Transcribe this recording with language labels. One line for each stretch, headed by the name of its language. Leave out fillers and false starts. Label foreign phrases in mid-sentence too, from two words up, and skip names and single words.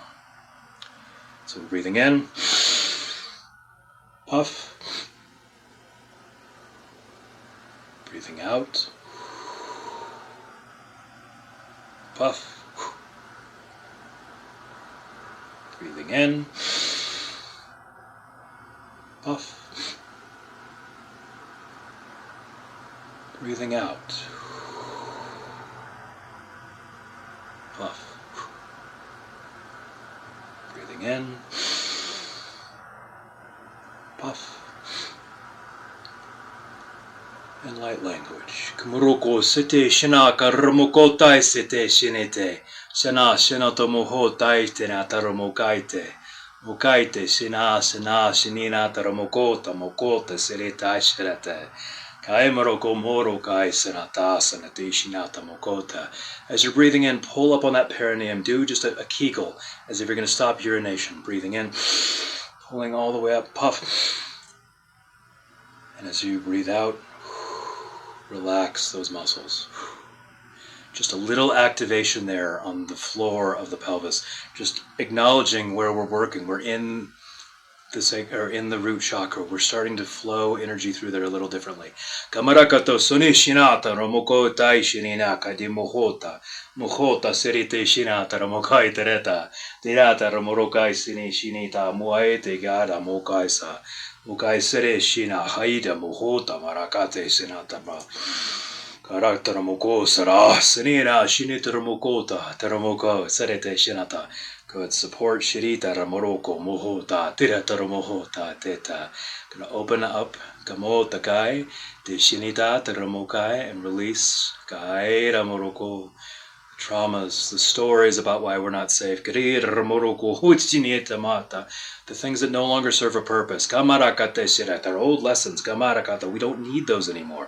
English: So we're breathing in, puff, breathing out, puff, breathing in, puff, breathing out, puff. Breathing in, puff, and light language. Kumuroko sete shina karamokotai sete shinete. Shana shinato mohotai tenataromokaite. Mokaite shina shina shinina taramokota mokota seretai shirete. As you're breathing in, pull up on that perineum. Do just a Kegel, as if you're going to stop urination. Breathing in, pulling all the way up, puff. And as you breathe out, relax those muscles. Just a little activation there on the floor of the pelvis. Just acknowledging where we're working. We're in the root chakra. We're starting to flow energy through there a little differently. Kamarakato sunishinata romoko tai shininaka di mohota. Mohota serite shinata romokai tereta. Tirata romorokai sinishinita muaete gada mokaisa. Mokai sere shina haida mohota marakate sinatama. Karakter moko sara sinina shinita romokota teromoko serete shinata. Good. Support Shirita Ramoroko Mohota Tirata Ramohota Teta. Gonna open up Gamota Kai, De Shinita Teramokai, and release Kai Ramoroko traumas, the stories about why we're not safe, the things that no longer serve a purpose, our old lessons, we don't need those anymore.